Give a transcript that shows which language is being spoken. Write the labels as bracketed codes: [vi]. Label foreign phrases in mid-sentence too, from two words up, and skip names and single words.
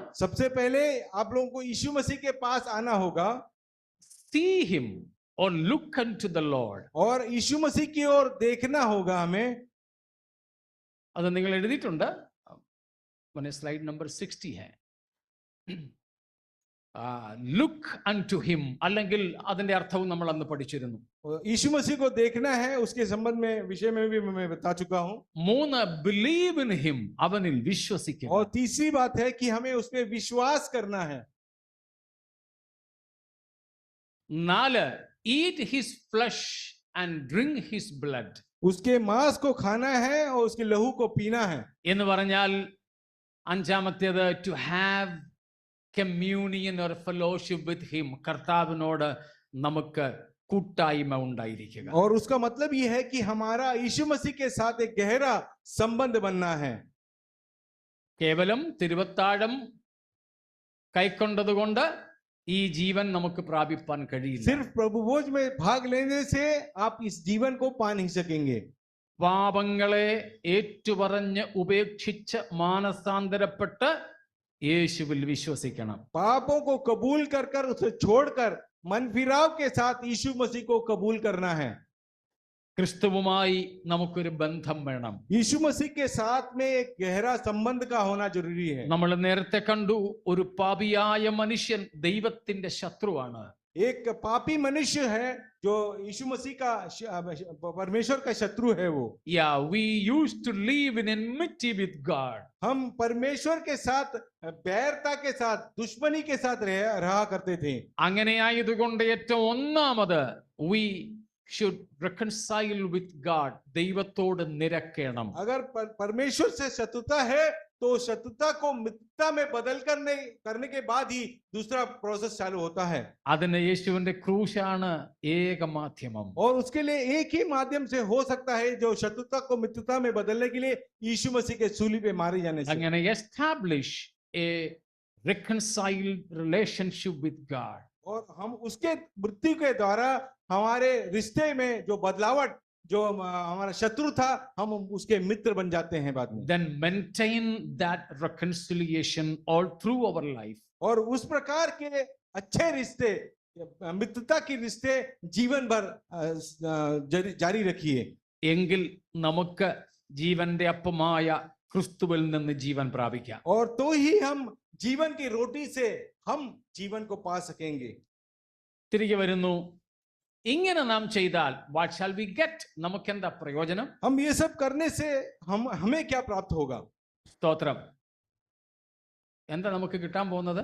[hi] सबसे पहले आप लोगों को यीशु मसीह के पास आना होगा। [en] See him or look unto the Lord. [hi] और यीशु मसीह की ओर देखना होगा हमें। [ml] അത് നിങ്ങൾ എഴുതിയിട്ടുണ്ട്. [en] slide number [ml] 60 है. [en] look unto him, [ml] അല്ലെങ്കിൽ അതിന്റെ അർത്ഥവും നമ്മൾ അന്ന് പഠിച്ചിരുന്നു. [hi] यीशु मसीह को देखना है, उसके संबंध में विषय में भी मैं बता चुका हूं। [en] 3 believe in him, [ml] അവനിൽ വിശ്വസിക്കുക. [hi] और तीसरी बात है कि हमें उस पे विश्वास करना है। [en] 4 eat his flesh and drink his blood. [hi] उसके मांस को खाना है और उसके लहू को पीना है। [ml] എന്ന് പറഞ്ഞാൽ അഞ്ചാമത്തേത് [en] to have communion or fellowship with him, [ml] കർത്താവിനോട് നമുക്ക് കൂട്ടായ്മ ഉണ്ടായിരിക്കുക. [hi] और उसका मतलब ये है कि हमारा यीशु मसीह के साथ एक गहरा संबंध बनना है। [ml] കേവലം തിരുവത്താഴം കൈക്കൊണ്ടതുകൊണ്ട് ഈ ജീവൻ നമുക്ക് പ്രാപിപ്പാൻ കഴിയില്ല. [hi] सिर्फ प्रभु भोज में भाग लेने से आप इस जीवन को पा नहीं सकेंगे। [ml] പാപങ്ങളെ ഏറ്റുപറഞ്ഞ് ഉപേക്ഷിച്ച് മാനസാന്തരപ്പെട്ട് യേശുവിൽ വിശ്വസിക്കണം. [hi] पापों को कबूल कर उसे छोड़कर मन फिराव के साथ यीशु मसीह को कबूल करना है। [ml] ക്രിസ്തുവുമായി നമുക്കൊരു ബന്ധം വേണം. [hi] यीशु मसीह के साथ में एक गहरा संबंध का होना जरूरी है। [ml] നമ്മൾ നേരത്തെ കണ്ടു, ഒരു പാപിയായ മനുഷ്യൻ ദൈവത്തിന്റെ ശത്രുവാണ്. [hi] एक पापी मनुष्य है जो यीशु मसीह का परमेश्वर का शत्रु है वो। [en] we used to live in enmity with God. [hi] हम परमेश्वर के साथ बैरता के साथ दुश्मनी के साथ रहा करते थे। [ml] അങ്ങനെയായതുകൊണ്ട് ഏറ്റവും ഒന്നാമത് [en] we should reconcile with God. [ml] ദൈവത്തോട് നിരക്കണം. [hi] अगर परमेश्वर से शत्रुता है तो शत्रुता को मित्रता में बदल करने के बाद ही दूसरा प्रोसेस चालू होता है। [ml] അതിന് യേശുവിന്റെ ക്രൂശാണ് ഏക മാധ്യമം. [hi] और उसके लिए एक ही माध्यम से हो सकता है, जो शत्रुता को मित्रता में बदलने के लिए यीशु मसीह के सूली पे मारे जाने से। [ml] അങ്ങനെ [en] establish a reconciled relationship with God. [hi] और हम उसके मृत्यु के द्वारा हमारे रिश्ते में जो बदलावट, जो हमारा शत्रु था, हम उसके मित्र बन जाते हैं बाद में। [en] Then maintain that reconciliation all through our life. [hi] और उस प्रकार के अच्छे रिश्ते, मित्रता के रिश्ते जीवन भर जारी रखिए। [ml] എങ്കിൽ നമുക്ക് ജീവന്റെ അപ്പമായ ക്രിസ്തുവിൽ നിന്ന് ജീവൻ പ്രാപിക്കാം. [hi] और तो ही हम जीवन की रोटी से हम जीवन को पा सकेंगे। [ml] തിരികെ വരുന്നു. ഇങ്ങനെ നാം ചെയ്താൽ [en] what shall we get? [ml] നമുക്ക് എന്താ പ്രയോജനം? [hi] हम ये सब करने से हमें क्या प्राप्त होगा? [ml] സ്തോത്രം. എന്താ നമുക്ക് കിട്ടാൻ പോകുന്നത്?